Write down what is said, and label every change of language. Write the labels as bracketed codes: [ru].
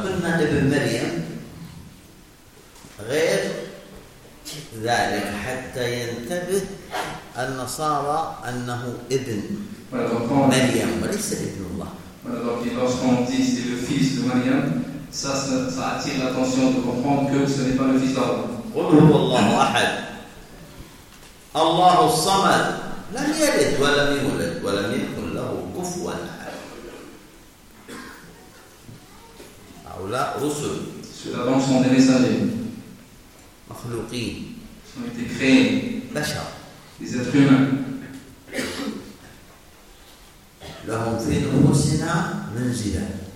[ar] قلنا ابن مريم غير ذلك حتى ينتبه النصارى أنه ابن مريم وليس ابن الله [fr] Ça attire l'attention de comprendre que ce n'est pas le fils d'Allah. [ar] قل هو الله أحد. الله الصمد. لم يلد ولم يولد ولم يكن له كفوا أحد. هؤلاء رسل. [fr] Ceux-là donc sont des messagers. [ar] مخلوقين. [fr] Ils ont été créés. [ar] بشر. [fr] Des êtres humains. [ar] لهم في نفوسنا منزلة.